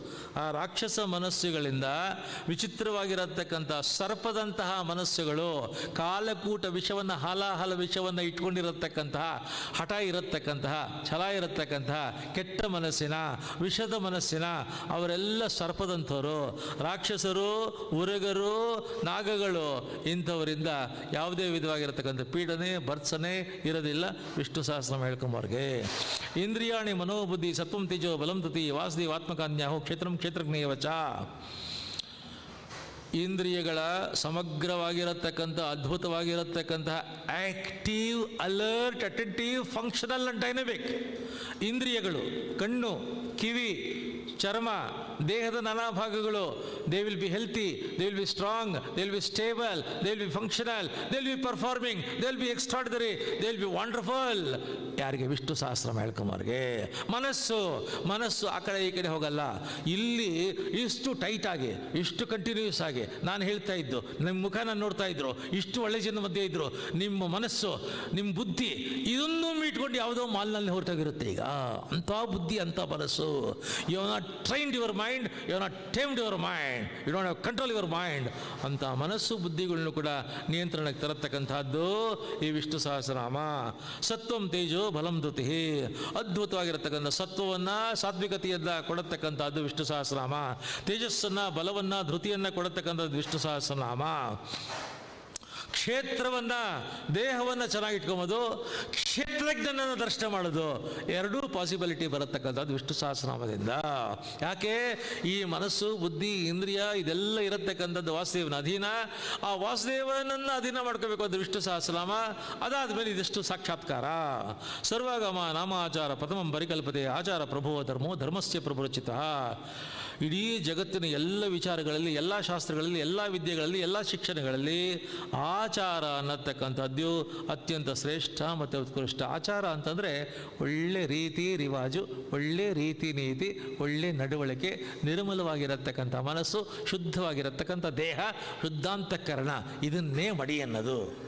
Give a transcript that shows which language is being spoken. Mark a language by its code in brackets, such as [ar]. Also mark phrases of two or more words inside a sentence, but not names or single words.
[kn] ಆ ರಾಕ್ಷಸ ಮನಸ್ಸುಗಳಿಂದ ವಿಚಿತ್ರವಾಗಿರತಕ್ಕಂಥ ಸರ್ಪದಂತಹ ಮನಸ್ಸುಗಳು, ಕಾಲಕೂಟ ವಿಷವನ್ನು, ಹಾಲಾಹಲ ವಿಷವನ್ನು ಇಟ್ಕೊಂಡಿರತಕ್ಕಂತಹ, ಹಠ ಇರತಕ್ಕಂತಹ, ಛಲ ಇರತಕ್ಕಂತಹ ಕೆಟ್ಟ ಮನಸ್ಸಿನ, ವಿಷದ ಮನಸ್ಸಿನ ಅವರೆಲ್ಲ ಸರ್ಪದಂಥವರು. ರಾಕ್ಷಸರು, ಉರಗರು, ನಾಗಗಳು ಇಂಥವರಿಂದ ಯಾವುದೇ ವಿಧವಾಗಿರತಕ್ಕಂಥ ಪೀಡನೆ, ಭರ್ತ್ಸನೆ ಇರೋದಿಲ್ಲ ವಿಷ್ಣು ಸಹಸ್ರನಾಮ ಹೇಳ್ಕೊಂಬವ್ರಿಗೆ. [sa] ಇಂದ್ರಿಯಾಣಿ ಮನೋಬುದ್ಧಿ ಸತ್ವಂ ತೇಜೋ ಬಲಂ ತತಿ ವಾಸುದೇವಾತ್ಮಕಾನ್ಯಾಹೋ ಕ್ಷೇತ್ರಂ ಕ್ಷೇತ್ರಜ್ಞೇಯವಚ. [kn] ಇಂದ್ರಿಯಗಳ ಸಮಗ್ರವಾಗಿರತಕ್ಕಂಥ, ಅದ್ಭುತವಾಗಿರತಕ್ಕಂತಹ [en] active, alert, attentive, functional and dynamic [kn] ಇಂದ್ರಿಯಗಳು, ಕಣ್ಣು, ಕಿವಿ, ಚರ್ಮ, ದೇಹದ ನಾನಾ ಭಾಗಗಳು, [en] They will be healthy, they will be strong, they will be stable, they will be functional, they will be performing, they will be extraordinary, they will be wonderful. [kn] ಯಾರಿಗೆ? ವಿಷ್ಣು ಸಹಸ್ರನಾಮ ಹೇಳ್ಕೊಂಬರ್ಗೆ. ಮನಸ್ಸು ಆ ಕಡೆ ಈ ಕಡೆ ಹೋಗಲ್ಲ. ಇಲ್ಲಿ ಇಷ್ಟು ಟೈಟ್ ಆಗಿ, ಇಷ್ಟು ಕಂಟಿನ್ಯೂಸ್ ಆಗಿ ನಾನು ಹೇಳ್ತಾ ಇದ್ದು, ನಿಮ್ಮ ಮುಖನ ನೋಡ್ತಾ ಇದ್ರು, ಇಷ್ಟು ಒಳ್ಳೆ ಜನ ಮಧ್ಯೆ ಇದ್ರು, ನಿಮ್ಮ ಮನಸ್ಸು, ನಿಮ್ಮ ಬುದ್ಧಿ ಇದನ್ನು ಮೀಟ್ಕೊಂಡು ಯಾವುದೋ ಮಾಲ್ನಲ್ಲಿ ಹೊರಟಾಗಿರುತ್ತೆ. ಈಗ ಅಂಥ ಬುದ್ಧಿ, ಅಂಥ ಮನಸ್ಸು. [en] You have not trained your mind mind, you are not tamed your mind, you don't have control your mind [kn] ಅಂತ ಮನಸ್ಸು ಬುದ್ಧಿಗಳನ್ನು ಕೂಡ ನಿಯಂತ್ರಣಕ್ಕೆ ತರತಕ್ಕಂಥದ್ದು ಈ ವಿಷ್ಣು ಸಹಸ್ರನಾಮ. [sa] ಸತ್ವಂ ತೇಜೋ ಬಲಂ ಧೃತಿ, [kn] ಅದ್ಭುತವಾಗಿರತಕ್ಕಂಥ ಸತ್ವವನ್ನು ಸಾತ್ವಿಕತೆಯನ್ನ ಕೊಡತಕ್ಕಂಥದ್ದು ವಿಷ್ಣು ಸಹಸ್ರನಾಮ. ತೇಜಸ್ಸನ್ನು, ಬಲವನ್ನು, ಧೃತಿಯನ್ನು ಕೊಡತಕ್ಕಂಥದ್ದು ವಿಷ್ಣು ಸಹಸ್ರನಾಮ. ಕ್ಷೇತ್ರವನ್ನು, ದೇಹವನ್ನು ಚೆನ್ನಾಗಿಟ್ಕೊಂಬೋದು, ಕ್ಷೇತ್ರಜ್ಞನನ್ನು ದರ್ಶನ ಮಾಡೋದು, ಎರಡೂ ಪಾಸಿಬಿಲಿಟಿ ಬರತಕ್ಕಂಥದ್ದು ವಿಷ್ಣು ಸಹಸ್ರನಾಮದಿಂದ. ಯಾಕೆ? ಈ ಮನಸ್ಸು, ಬುದ್ಧಿ, ಇಂದ್ರಿಯ ಇದೆಲ್ಲ ಇರತಕ್ಕಂಥದ್ದು ವಾಸುದೇವನ ಅಧೀನ. ಆ ವಾಸುದೇವನನ್ನು ಅಧೀನ ಮಾಡ್ಕೋಬೇಕು ಅದು ವಿಷ್ಣು ಸಹಸ್ರನಾಮ. ಅದಾದಮೇಲೆ ಇದಿಷ್ಟು ಸಾಕ್ಷಾತ್ಕಾರ. [sa] ಸರ್ವಗಮ ನಾಮಾಚಾರ ಪ್ರಥಮಂ ಪರಿಕಲ್ಪತೆ ಆಚಾರ ಪ್ರಭೋ ಧರ್ಮೋ ಧರ್ಮಸ್ಯ ಪ್ರಭುರಚಿತ. [kn] ಇಡೀ ಜಗತ್ತಿನ ಎಲ್ಲ ವಿಚಾರಗಳಲ್ಲಿ, ಎಲ್ಲ ಶಾಸ್ತ್ರಗಳಲ್ಲಿ, ಎಲ್ಲ ವಿದ್ಯೆಗಳಲ್ಲಿ, ಎಲ್ಲ ಶಿಕ್ಷಣಗಳಲ್ಲಿ ಆಚಾರ ಅನ್ನತಕ್ಕಂಥದ್ದು ಅತ್ಯಂತ ಶ್ರೇಷ್ಠ ಮತ್ತು ಉತ್ಕೃಷ್ಟ. ಆಚಾರ ಅಂತಂದರೆ ಒಳ್ಳೆ ರೀತಿ ರಿವಾಜು, ಒಳ್ಳೆ ರೀತಿ ನೀತಿ, ಒಳ್ಳೆ ನಡವಳಿಕೆ, ನಿರ್ಮಲವಾಗಿರತಕ್ಕಂಥ ಮನಸ್ಸು, ಶುದ್ಧವಾಗಿರತಕ್ಕಂಥ ದೇಹ, ಶುದ್ಧಾಂತಃಕರಣ, ಇದನ್ನೇ ಮಡಿ ಅನ್ನೋದು.